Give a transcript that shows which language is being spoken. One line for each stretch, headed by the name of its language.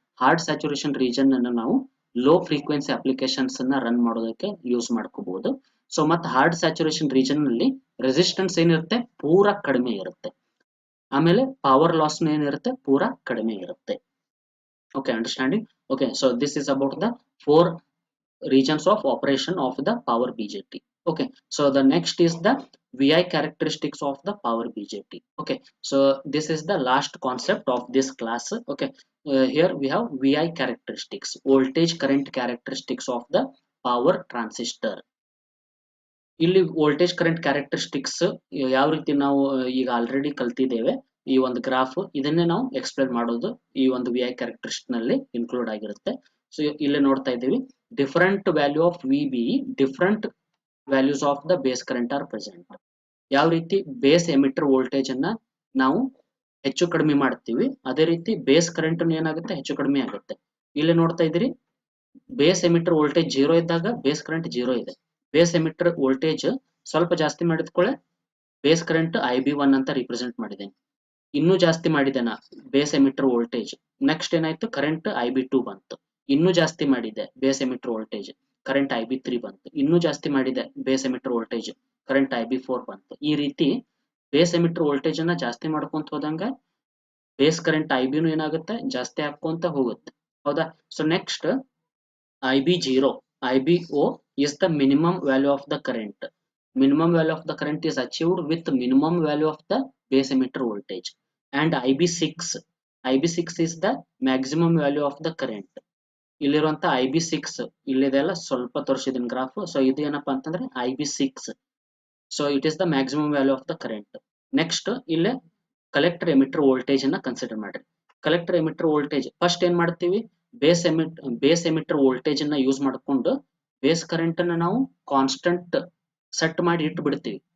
Kannada: Hard saturation region ಅನ್ನು ನಾವು low frequency applications ಅನ್ನ ರನ್ ಮಾಡೋದಕ್ಕೆ ಯೂಸ್ ಮಾಡ್ಕೋಬಹುದು. ಸೊ ಮತ್ತೆ ಹಾರ್ಡ್ ಸ್ಯಾಚುರೇಷನ್ ರೀಜನ್ ನಲ್ಲಿ ರೆಸಿಸ್ಟೆನ್ಸ್ ಏನಿರುತ್ತೆ ಪೂರಾ ಕಡಿಮೆ ಇರುತ್ತೆ, ಆಮೇಲೆ ಪವರ್ ಲಾಸ್ ಏನಿರುತ್ತೆ ಪೂರಾ ಕಡಿಮೆ ಇರುತ್ತೆ.
English: Okay, understanding. Okay, so this is about the four regions of operation of the power BJT. Okay, so the next is the VI characteristics of the power BJT. Okay, so this is the last concept of this class. Okay, here we have VI characteristics, voltage current characteristics of the power transistor.
Kannada: ಇಲ್ಲಿ voltage current characteristics ಯಾವ ರೀತಿ ನಾವು ಈಗ already ಕಲ್ತಿದ್ದೇವೆ. ಈ ಒಂದು graph ಇದನ್ನೇ ನಾವು ಎಕ್ಸ್ಪ್ಲೇನ್ ಮಾಡೋದು ಈ ಒಂದು ವಿ ಐ ಕ್ಯಾರೆಕ್ಟರಿಸ್ಟಿಕ್ ನಲ್ಲಿ ಇನ್ಕ್ಲೂಡ್ ಆಗಿರುತ್ತೆ.
English: so
Kannada: ಇಲ್ಲಿ ನೋಡ್ತಾ ಇದ್ದೀವಿ
English: Different value of V B, different values of the base current or present.
Kannada: ಯಾವ ರೀತಿ ಬೇಸ್ ಎಮಿಟರ್ ವೋಲ್ಟೇಜ್ ಅನ್ನ ನಾವು ಹೆಚ್ಚು ಕಡಿಮೆ ಮಾಡ್ತೀವಿ, ಅದೇ ರೀತಿ ಬೇಸ್ ಕರೆಂಟ್ ಏನಾಗುತ್ತೆ ಹೆಚ್ಚು ಕಡಿಮೆ ಆಗುತ್ತೆ. ಇಲ್ಲಿ ನೋಡ್ತಾ ಇದ್ದೀರಿ ಬೇಸ್ ಎಮಿಟರ್ ವೋಲ್ಟೇಜ್ 0 ಇದ್ದಾಗ ಬೇಸ್ ಕರೆಂಟ್ 0 ಇದೆ. ಬೇಸ್ ಎಮಿಟರ್ ವೋಲ್ಟೇಜ್ ಸ್ವಲ್ಪ ಜಾಸ್ತಿ ಮಾಡಿದ್ಕೊಳ್ಳೆ ಬೇಸ್ ಕರೆಂಟ್ IB1 ಅಂತ ರಿಪ್ರೆಸೆಂಟ್ ಮಾಡಿದ್ದೇನೆ. ಇನ್ನೂ ಜಾಸ್ತಿ ಮಾಡಿದ್ದೇನೆ ಬೇಸ್ ಎಮಿಟರ್ ವೋಲ್ಟೇಜ್, ನೆಕ್ಸ್ಟ್ ಏನಾಯ್ತು ಕರೆಂಟ್ IB2 ಬಂತು. ಇನ್ನೂ ಜಾಸ್ತಿ ಮಾಡಿದೆ base emitter voltage, current IB3 ಬಂತು. ಇನ್ನೂ ಜಾಸ್ತಿ ಮಾಡಿದೆ base emitter voltage, current IB4 ಬಂತು. ಈ ರೀತಿ ಬೇಸ್ ಎಮಿಟರ್ ವೋಲ್ಟೇಜ್ ಅನ್ನ ಜಾಸ್ತಿ ಮಾಡ್ಕೊಂತ ಹೋದಂಗ ಬೇಸ್ ಕರೆಂಟ್ IBನೂ ಏನಾಗುತ್ತೆ ಜಾಸ್ತಿ ಹಾಕೊಂತ ಹೋಗುತ್ತೆ, ಹೌದಾ.
English: So next IB0, IBO is the minimum value of the current. Minimum value of the current is achieved with minimum value of the base emitter voltage. And IB6, IB6 is the maximum value of the current.
Kannada: ಇಲ್ಲಿರುವಂತ IB6 ಇಲ್ಲಿದೆಲ್ಲ ಸ್ವಲ್ಪ ತೋರಿಸಿದೀನಿ graph.
English: so
Kannada: ಇದು ಏನಪ್ಪಾ ಅಂತಂದ್ರೆ
English: IB6. So it is the maximum value of the current.
Kannada: Next ಇಲ್ಲೇ collector emitter voltage ಅನ್ನ consider ಮಾಡ್ರಿ. Collector emitter voltage first ಏನ್ ಮಾಡ್ತೀವಿ, base emitter voltage ಅನ್ನ ಯೂಸ್ ಮಾಡ್ಕೊಂಡು ಬೇಸ್ ಕರೆಂಟ್ ಅನ್ನ ನಾವು ಕಾನ್ಸ್ಟೆಂಟ್ ಸೆಟ್ ಮಾಡಿ ಇಟ್ಟು ಬಿಡ್ತೀವಿ.